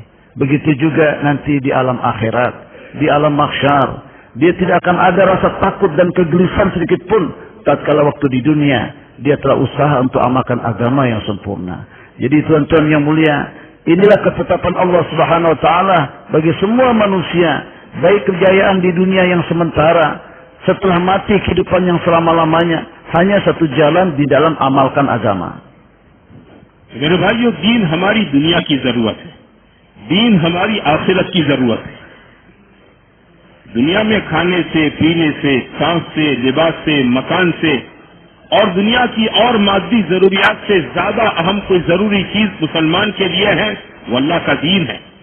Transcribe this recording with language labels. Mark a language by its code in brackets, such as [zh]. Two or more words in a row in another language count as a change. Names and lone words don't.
[id] Begitu juga nanti di alam akhirat, di alam mahsyar, dia tidak akan ada rasa takut dan kegelisahan sedikit pun tatkala waktu di dunia dia telah usaha untuk amalkan agama yang sempurna. Jadi tuan-tuan yang mulia, inilah ketetapan Allah [ar] سبحانه وتعالى [id] bagi semua manusia, baik kejayaan di dunia yang sementara, setelah mati kehidupan yang selama-lamanya, hanya satu jalan di dalam amalkan agama. [ur] میرے بھائیوں، دین ہماری دنیا کی ضرورت ہے، دین ہماری آخرت کی ضرورت ہے. دنیا میں کھانے سے، پینے سے، سانس سے، لباس سے، مکان سے اور دنیا کی اور مادی ضروریات سے زیادہ اہم کوئی ضروری چیز مسلمان کے لیے ہے، وہ اللہ کا دین ہے.